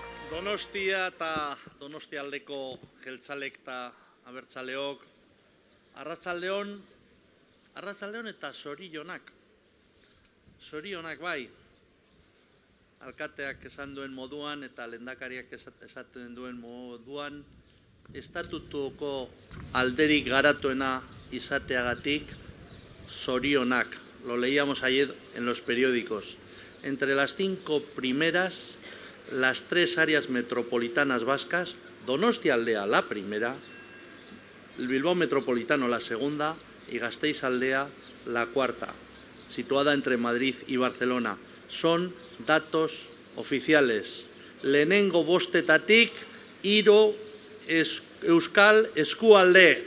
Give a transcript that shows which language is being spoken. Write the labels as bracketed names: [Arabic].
[Basque] Donostia eta Donostialdeko jeltzalek eta abertzaleok, arratsaldeon eta zorionak. Zorionak bai, alkateak esan duen moduan eta lehendakariak esaten duen moduan, estatutuko alderik garatuena izateagatik zorionak. [Spanish] Lo leíamos ayer en los periódicos. Entre las 5 primeras, las 3 áreas metropolitanas vascas, Donostialdea la primera, el Bilbao Metropolitano la segunda y Gasteiz-Aldea la cuarta, situada entre Madrid y Barcelona. Son datos oficiales. [Basque] Lehenengo bostetatik, hiru euskal eskualde.